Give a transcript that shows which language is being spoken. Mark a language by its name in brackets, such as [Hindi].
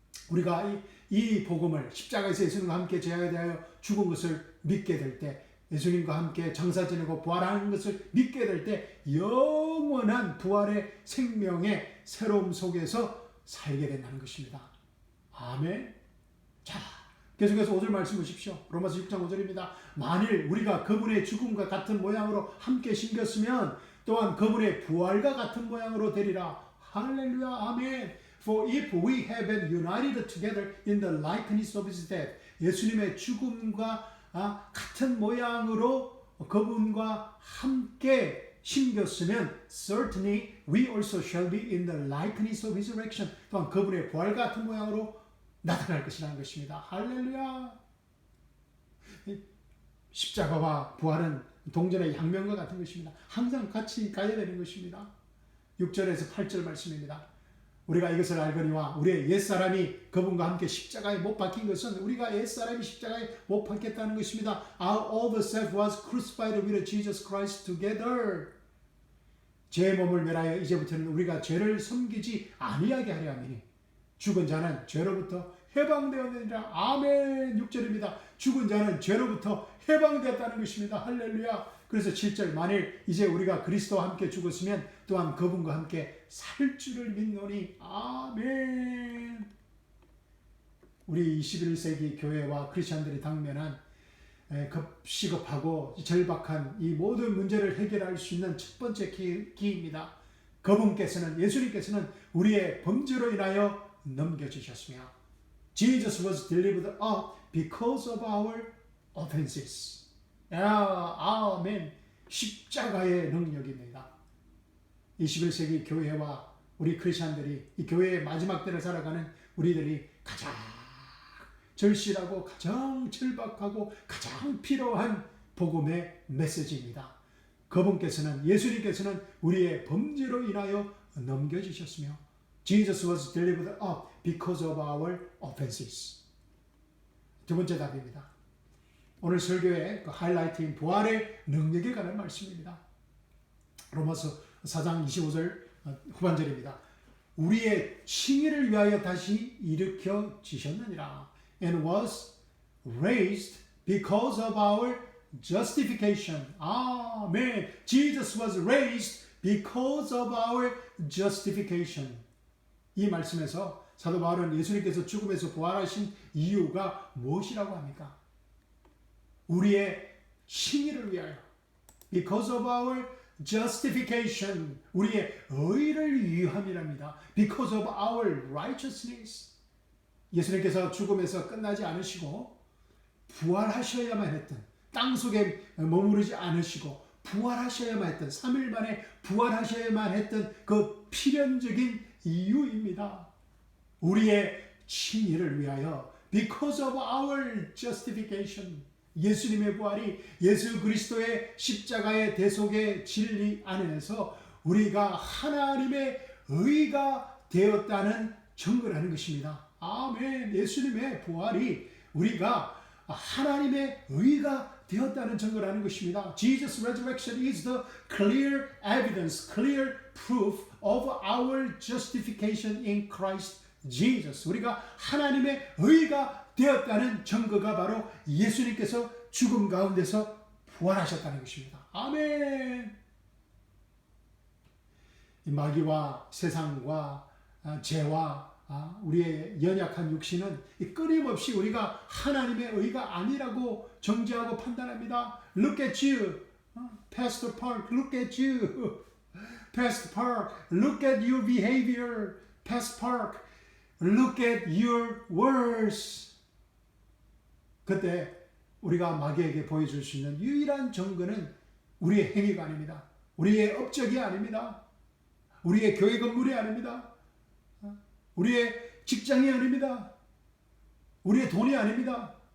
[Korean] 우리가 이 복음을 십자가에서 예수님과 함께 죄에 대하여 죽은 것을 믿게 될 때, 예수님과 함께 장사 지내고 부활하는 것을 믿게 될 때 영원한 부활의 생명의 새로움 속에서 살게 된다는 것입니다. 아멘. 자, 계속해서 5절 말씀 보십시오. 로마서 6장 5절입니다. 만일 우리가 그분의 죽음과 같은 모양으로 함께 심겼으면 또한 그분의 부활과 같은 모양으로 되리라. 할렐루야. 아멘. [English] For if we have been united together in the likeness of his death, [Korean] 예수님의 죽음과 같은 모양으로 그분과 함께 심겼으면 [English] certainly we also shall be in the likeness of his resurrection. [Korean] 또한 그분의 부활 같은 모양으로 나타날 것이라는 것입니다. 할렐루야. 십자가와 부활은 동전의 양면과 같은 것입니다. 항상 같이 가야 되는 것입니다. 6절에서 8절 말씀입니다. 우리가 이것을 알거니와 우리의 옛사람이 그분과 함께 십자가에 못 박힌 것은 우리가 옛사람이 십자가에 못 박혔다는 것입니다. [English] Our old self was crucified with Jesus Christ together. [Korean] 제 몸을 멸하여 이제부터는 우리가 죄를 섬기지 아니하게 하려 함이니 죽은 자는 죄로부터 해방되었느니라. 아멘. 6절입니다. 죽은 자는 죄로부터 해방되었다는 것입니다. 할렐루야. 그래서 7절 만일 이제 우리가 그리스도와 함께 죽었으면 또한 그분과 함께 살 줄을 믿노니. 아멘. 우리 21세기 교회와 크리스천들이 당면한 시급하고 절박한 이 모든 문제를 해결할 수 있는 첫 번째 기입니다. 그분께서는 예수님께서는 우리의 범죄로 인하여 넘겨주셨으며 [English] Jesus was delivered up because of our offenses. [Korean] 아멘. 십자가의 능력입니다. 21세기 교회와 우리 크리스천들이 이 교회의 마지막 때를 살아가는 우리들이 가장 절실하고 가장 절박하고 가장 필요한 복음의 메시지입니다. 그분께서는 예수님께서는 우리의 범죄로 인하여 넘겨주셨으며 [English] Jesus was delivered up because of our offenses. [Korean] 두 번째 답입니다. 오늘 설교의 그 하이라이트인 부활의 능력에 관한 말씀입니다. 로마서 4장 25절 후반절입니다. 우리의 칭의를 위하여 다시 일으켜 지셨느니라. [English] And was raised because of our justification. [Korean] 아멘. [English] Jesus was raised because of our justification. [Korean] 이 말씀에서 사도 바울은 예수님께서 죽음에서 부활하신 이유가 무엇이라고 합니까? 우리의 칭의를 위하여. [English] Because of our justification. [Korean] 우리의 의를 위함이랍니다. [English] Because of our righteousness. [Korean] 예수님께서 죽음에서 끝나지 않으시고 부활하셔야만 했던, 땅 속에 머무르지 않으시고 부활하셔야만 했던, 3일 만에 부활하셔야만 했던 그 필연적인 이유입니다. 우리의 칭의를 위하여 [English] because of our justification. [Korean] 예수님의 부활이 예수 그리스도의 십자가의 대속의 진리 안에서 우리가 하나님의 의가 되었다는 증거를 하는 것입니다. 아멘. 예수님의 부활이 우리가 하나님의 의가 되었다는 증거를 하는 것입니다. [English] Jesus' resurrection is the clear evidence, clear proof of our justification in Christ Jesus. [Korean] 우리가 하나님의 의가 되었다는 증거가 바로 예수님께서 죽음 가운데서 부활하셨다는 것입니다. 아멘. 마귀와 세상과 죄와 우리의 연약한 육신은 끊임없이 우리가 하나님의 의가 아니라고 정죄하고 판단합니다. [English] Look at you, Pastor Park. Look at you, Pastor Park. Look at your behavior, Pastor Park. Look at your words. [Korean] 그때 우리가 마귀에게 보여줄 수 있는 유일한 증거는 우리의 행위가 아닙니다. 우리의 업적이 아닙니다. 우리의 교회 건물이 아닙니다. 우리의 직장이 아닙니다. 우리의 돈이 아닙니다.